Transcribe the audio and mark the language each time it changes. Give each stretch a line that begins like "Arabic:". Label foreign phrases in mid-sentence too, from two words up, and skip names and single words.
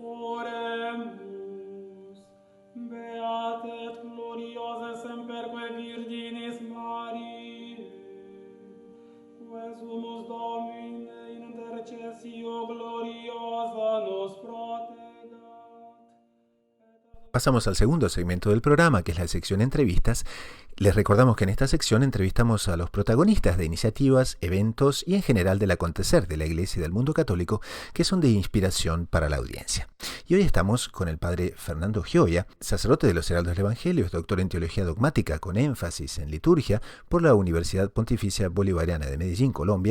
Latin: Oremus, beata et gloriosa semperque Virginis Mariae, que sumus Domine in intercessio gloriosa nos protegat.
Spanish: Pasamos al segundo segmento del programa, que es la sección entrevistas. Les recordamos que en esta sección entrevistamos a los protagonistas de iniciativas, eventos y en general del acontecer de la Iglesia y del mundo católico que son de inspiración para la audiencia. Y hoy estamos con el padre Fernando Gioia, sacerdote de los Heraldos del Evangelio, doctor en Teología Dogmática con énfasis en liturgia por la Universidad Pontificia Bolivariana de Medellín, Colombia.